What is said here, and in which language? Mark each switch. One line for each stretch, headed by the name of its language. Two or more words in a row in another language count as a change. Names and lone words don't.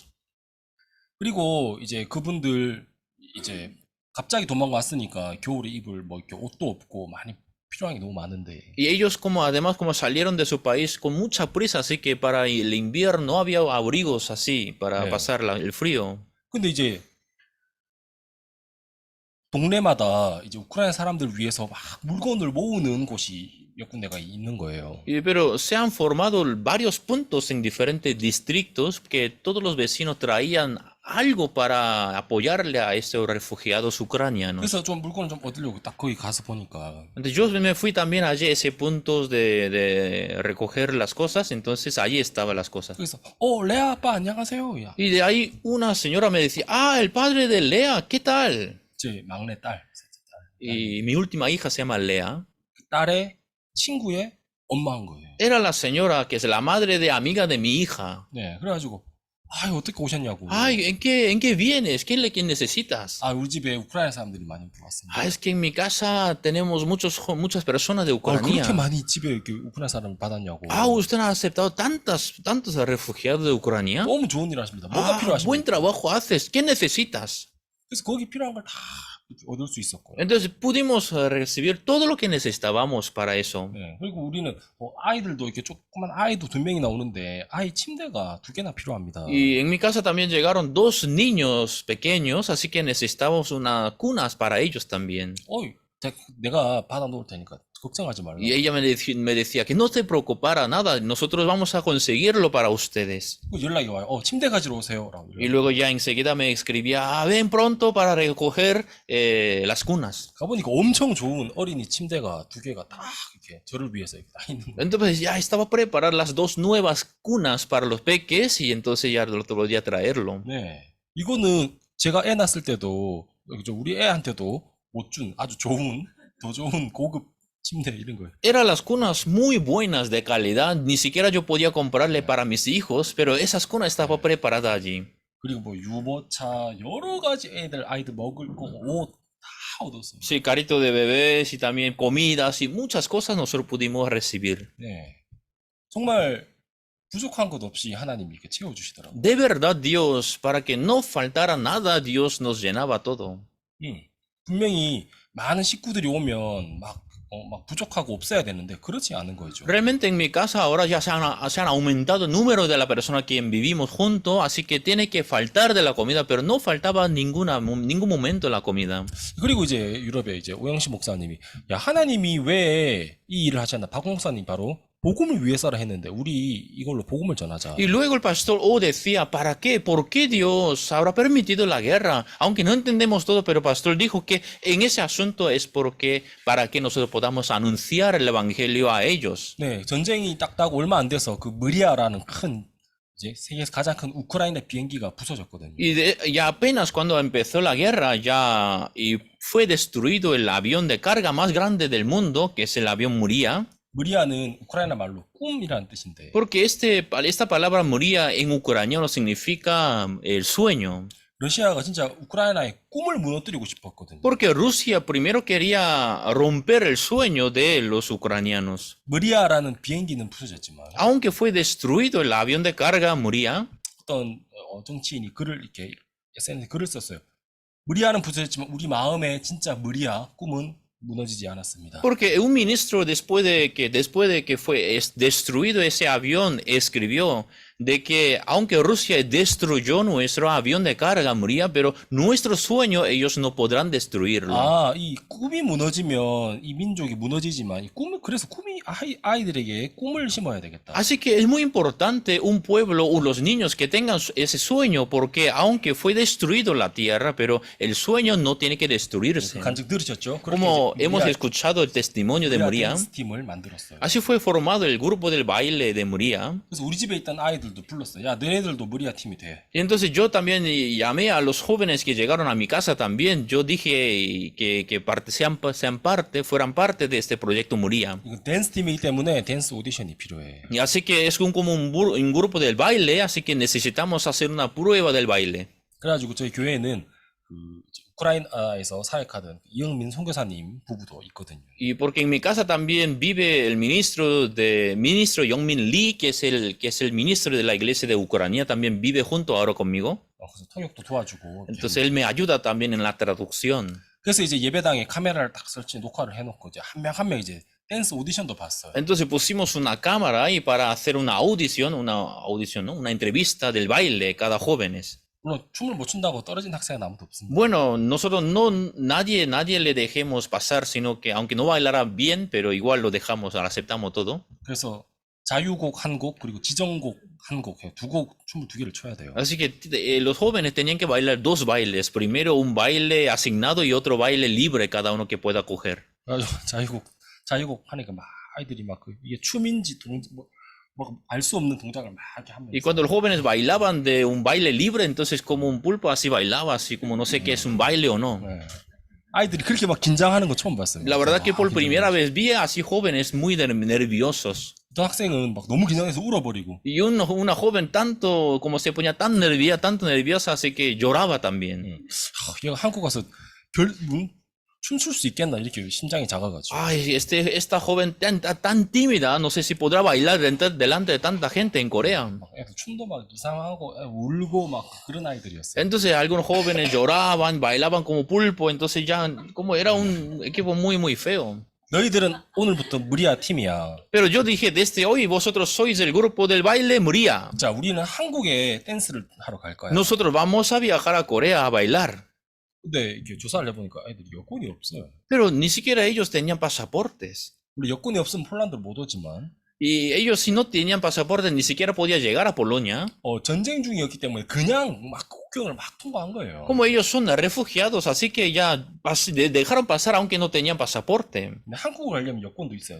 Korean: 그리고 이제 그분들 이제 갑자기 도망갔으니까 겨울에 입을 뭐 이렇게 옷도 없고 많이 필요한 게 너무 많은데.
Spanish: Y ellos como además como salieron de su país con mucha prisa, así que para el invierno no había abrigos así para
Korean: 네.
Spanish: pasar el frío.
Korean: 근데 이제 동네마다 이제 우크라이나 사람들 위해서 막 물건을 모으는 곳이 몇 군데가 있는 거예요.
Spanish: Pero se han formado varios puntos en diferentes distritos que todos los vecinos traían algo para apoyarle a estos refugiados ucranianos.
Korean: 그래서 좀 물건을 좀 얻으려고 딱 거기 가서 보니까
Spanish: Entonces yo me fui también allí a ese punto de recoger las cosas, entonces allí estaban las cosas.
Korean: 그래서 레아 아빠 안녕하세요. 야,
Spanish: Y de ahí una señora me decía, ah, el padre de Lea, ¿qué tal?
Korean: 제 막내 딸, 셋째 딸.
Spanish: Y mi última hija se llama Lea.
Korean: 그 딸의 친구의 엄마인 거예요.
Spanish: Era la señora que es la madre de amiga de mi hija.
Korean: 네, 그래가지고 어떻게 오셨냐고.
Spanish: Ay, ¿en qué vienes? ¿Qué necesitas?
Korean: 우리 집에 우크라이나 사람들이 많이 왔습니다.
Spanish: Ah, es que en mi casa tenemos muchas personas de Ucrania.
Korean: 그렇게 많이 집에 이렇게 우크라이나 사람을 받았냐고.
Spanish: Ah, ¿usted ha aceptado tantos refugiados de Ucrania?
Korean: 너무 좋은 일 하십니다. 뭐가
Spanish: Ah,
Korean: 필요하십니까?
Spanish: buen trabajo haces. ¿Qué necesitas?
Korean: 그래서 거기 필요한 걸 다 얻을 수 있었고요.
Spanish: Entonces pudimos recibir todo lo que necesitábamos para eso.
Korean: 네, 그리고 우리는 아이들도 이렇게 조그만 아이도 2명이나 오는데 아이 침대가 2개나 필요합니다.
Spanish: Y en mi casa también llegaron 2 niños pequeños, así que necesitamos unas cunas para ellos también.
Korean: 내가 받아 놓을 테니까 걱정하지 말라.
Spanish: Y ella me decía que no te preocupara nada, nosotros vamos a conseguirlo para ustedes.
Korean: 연락이 와요. 침대 가지러 오세요라고.
Spanish: Y luego ya enseguida me escribía, ven pronto para recoger las cunas.
Korean: 가보니까 엄청 좋은 어린이 침대가 2개가 딱 이렇게 저를 위해서 이렇게 딱 있는 거예요.
Spanish: Entonces ya estaba preparar las 2 nuevas cunas para los peques y entonces ya podía traerlo.
Korean: 네, 이거는 제가 애 낳았을 때도 우리 애한테도 못 준 아주 더 좋은 고급 침대 이런 거예요.
Spanish: Eran las cunas muy buenas de calidad, ni siquiera yo podía comprarle para mis hijos, pero esas cunas estaban preparadas allí.
Korean: 그리고 뭐 유모차 여러 가지 아이들 먹을 거 옷 다 얻었어요.
Spanish: Sí, carrito de bebés y también comidas y muchas cosas nosotros pudimos recibir.
Korean: 네, 정말 부족한 것 없이 하나님이 이렇게 채워주시더라고요.
Spanish: De verdad, Dios, para que no faltara nada, Dios nos llenaba todo.
Korean: 분명히 많은 식구들이 오면 막 부족하고 없어야 되는데 그렇지 않은 거죠.
Spanish: Realmente en mi casa ahora ya se han aumentado el número de la persona que vivimos juntos, así que tiene que faltar de la comida, pero no faltaba ningún momento la comida.
Korean: 그리고 이제 유럽에 이제 오영식 목사님이 하나님이 왜 이 일을 하셨나? 박 목사님 바로 복음을 위해서라 했는데 우리 이걸로 복음을 전하자.
Spanish: Y luego el pastor O decía, ¿para qué? ¿Por qué Dios habrá permitido la guerra? Aunque no entendemos todo, pero el pastor dijo que en ese asunto es para que nosotros podamos anunciar el evangelio a ellos.
Korean: 네, 전쟁이 딱 얼마 안 돼서 그 무리아라는 큰 이제 세계에서 가장 큰 우크라이나 비행기가 부서졌거든요.
Spanish: Y ya apenas cuando empezó la guerra y fue destruido el avión de carga más grande del mundo, que es el avión Muria.
Korean: 무리아는 우크라이나 말로 꿈이라는 뜻인데.
Spanish: Porque esta palabra Muria en ucraniano significa el sueño.
Korean: 러시아가 진짜 우크라이나의 꿈을 무너뜨리고 싶었거든요.
Spanish: Porque Rusia primero quería romper el sueño de los ucranianos.
Korean: 무리아라는 비행기는 부서졌지만.
Spanish: Aunque fue destruido el avión de carga Muria.
Korean: 어떤 정치인이 SNS에 글을 썼어요. 무리아는 부서졌지만 우리 마음에 진짜 무리아 꿈은 무너지지 않았습니다.
Spanish: Porque un ministro después de que fue destruido ese avión escribió de que aunque Rusia destruyó nuestro avión de carga Muria, pero nuestro sueño ellos no podrán destruirlo.
Korean: 이 꿈이 무너지면 이 민족이 무너지지만 그래서 꿈이 아이들에게 꿈을 심어야 되겠다.
Spanish: Así que es muy importante un pueblo o los niños que tengan ese sueño, porque aunque fue destruido la tierra, pero el sueño no tiene que destruirse.
Korean: 간증 들으셨죠?
Spanish: Como hemos escuchado el testimonio de Muria,
Korean: 팀을 만들었어요.
Spanish: así fue formado el grupo del baile de Muria.
Korean: 그래서 우리 집에 있던 아이들 애들도 불렀어. 야, 너네들도 무리야 팀이 돼.
Spanish: Y entonces yo también llamé a los jóvenes que llegaron a mi casa también. Yo dije fueran parte de este proyecto Muría.
Korean: 이건 댄스 팀이기 때문에 댄스 오디션이 필요해.
Spanish: Y así que es como un grupo del baile, así que necesitamos hacer una prueba del baile.
Korean: 그래가지고 저희 교회에는 그 이제 우크라이나에서 사역하던 이영민 선교사님 부부도 있거든요.
Spanish: Y porque en mi casa también vive el ministro Yongmin Lee, que es el ministro de la iglesia de Ucrania, también vive junto ahora conmigo.
Korean: 그래서 통역도 도와주고.
Spanish: Entonces él me ayuda también en la traducción.
Korean: 그래서 이제 예배당에 카메라를 딱 설치 녹화를 해놓고 이제 한 명 한 명 이제 댄스 오디션도 봤어요.
Spanish: Entonces pusimos una cámara ahí para hacer una audición, ¿no? Una entrevista del baile cada jóvenes.
Korean: 물론 춤을 못 춘다고 떨어진 학생은 아무도 없습니다.
Spanish: Bueno, nosotros nadie le dejemos pasar, sino que aunque no bailara bien, pero igual lo dejamos, aceptamos todo.
Korean: 그래서 자유곡 한 곡 그리고 지정곡 한 곡, 춤을 두 개를 춰야 돼요.
Spanish: Así que los jóvenes tenían que bailar dos bailes, primero un baile asignado y otro baile libre cada uno que pueda coger.
Korean: 그래가지고 자유곡 하니까 막 아이들이 막 이게 춤인지 알 수 없는 동작을 막 이렇게 하면서.
Spanish: Y cuando los jóvenes bailaban de un baile libre, entonces como un pulpo así bailaba, así como no sé qué es un baile o no.
Korean: 네. 아이들이 그렇게 막 긴장하는 거 처음 봤어요.
Spanish: La verdad que por primera vez vi así jóvenes muy nerviosos.
Korean: 또 학생은 막 너무 긴장해서 울어버리고.
Spanish: Y una joven tanto, como se ponía tanto nerviosa, así que lloraba también.
Korean: 얘가 한국 가서 춤출 수 있겠나 이렇게 심장이 작아가지고.
Spanish: Ay, esta joven tan tímida, no sé si podrá bailar delante de tanta gente en Corea.
Korean: 춤도 막 이상하고 울고 막 그런 아이들이었어요.
Spanish: Entonces algunos jóvenes lloraban, bailaban como pulpo, entonces ya como era un equipo muy feo.
Korean: 너희들은 오늘부터 무리아 팀이야.
Spanish: Pero yo dije, desde hoy vosotros sois el grupo del baile Muría.
Korean: 자, 우리는 한국에 댄스를 하러 갈 거야.
Spanish: Nosotros vamos a viajar a Corea a bailar.
Korean: 근데 이렇게 조사를 해보니까 애들이 여권이 없어요.
Spanish: Pero ni siquiera ellos tenían pasaportes.
Korean: 우리 여권이 없으면 폴란드 못 오지만.
Spanish: Y ellos si no tenían pasaportes ni siquiera podían llegar a Polonia.
Korean: 전쟁 중이었기 때문에 그냥 막 국경을 막 통과한 거예요.
Spanish: Como ellos son refugiados, así que ya dejaron pasar aunque no tenían pasaporte.
Korean: 근데 한국 가려면 여권도 있어야 돼.